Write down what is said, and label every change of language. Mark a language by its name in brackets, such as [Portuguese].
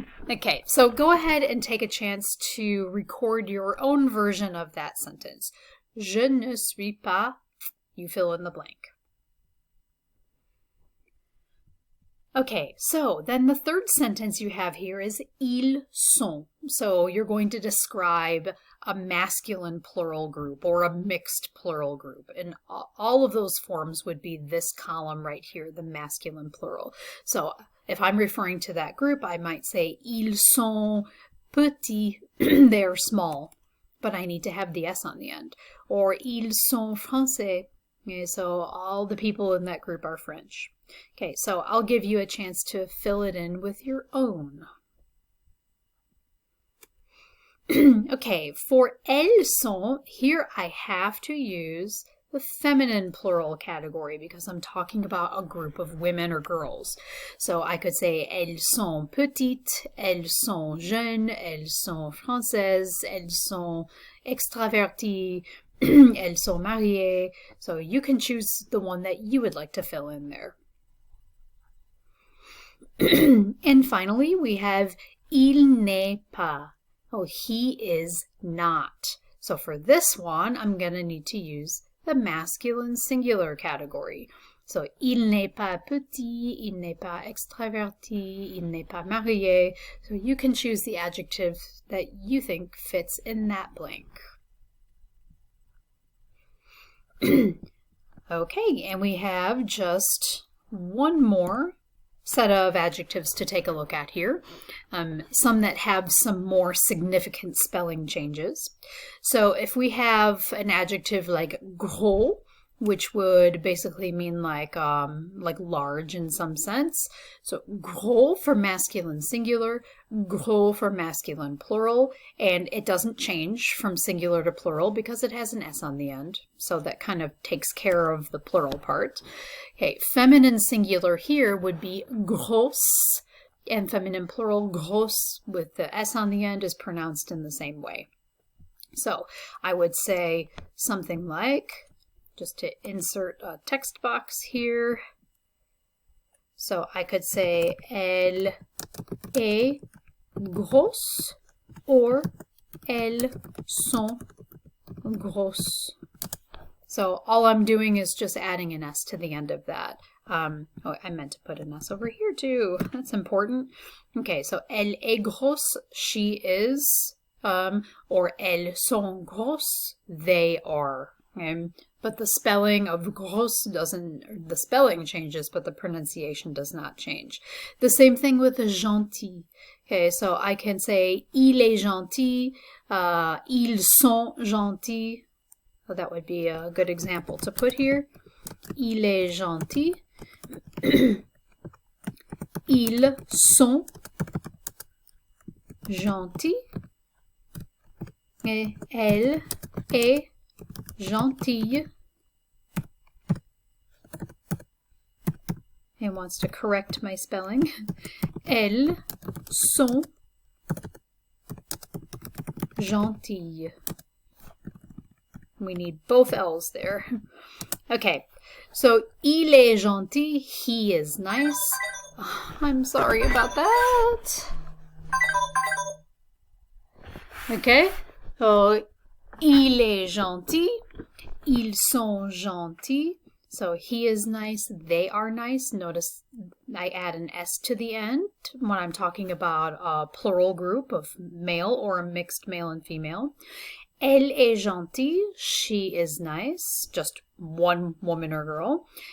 [English] Okay, so go ahead and take a chance to record your own version of that sentence. [French] Je ne suis pas, [English] you fill in the blank. Okay, so then the third sentence you have here is [French] ils sont. [English] So you're going to describe a masculine plural group or a mixed plural group. And all of those forms would be this column right here, the masculine plural. So if I'm referring to that group, I might say [French] ils sont petits, [English] they're small, but I need to have the S on the end. Or [French] ils sont français. [English] Okay, so all the people in that group are French. Okay, so I'll give you a chance to fill it in with your own. Okay, for [French] elles sont, [English] here I have to use the feminine plural category because I'm talking about a group of women or girls. So I could say [French] elles sont petites, elles sont jeunes, elles sont françaises, elles sont extraverties, elles sont mariées. [English] So you can choose the one that you would like to fill in there. And finally, we have [French] il n'est pas. [English] Oh, he is not. So for this one, I'm going to need to use the masculine singular category. [French] So, il n'est pas petit, il n'est pas extraverti, il n'est pas marié. [English] So you can choose the adjective that you think fits in that blank. Okay, and we have just one more set of adjectives to take a look at here. Some that have some more significant spelling changes. So if we have an adjective like gros, which would basically mean like large in some sense. So gros for masculine singular, gros for masculine plural, and it doesn't change from singular to plural because it has an S on the end. So that kind of takes care of the plural part. Okay, feminine singular here would be grosse, and feminine plural grosse with the S on the end is pronounced in the same way. So I would say something like, just to insert a text box here. So I could say, [French] elle est grosse, or elles sont grosses. [English] So all I'm doing is just adding an S to the end of that. Oh, I meant to put an S over here too. That's important. Okay, so [French] elle est grosse, [English] she is, or [French] elles sont grosses, [English] they are. But the spelling of grosse doesn't, the spelling changes, but the pronunciation does not change. The same thing with the gentil. Okay, so I can say, [French] il est gentil, ils sont gentils. [English] So that would be a good example to put here. [French] Il est gentil. Ils sont gentils. Et elle est gentille. [English] It wants to correct my spelling. [French] Elles sont gentilles. [English] We need both L's there. Okay, so [French] il est gentil, [English] he is nice. Oh, I'm sorry about that. [French] Okay, so il est gentil, ils sont gentils. [English] So he is nice, they are nice. Notice I add an S to the end when I'm talking about a plural group of male or a mixed male and female. [French] Elle est gentille, [English] she is nice, just one woman or girl.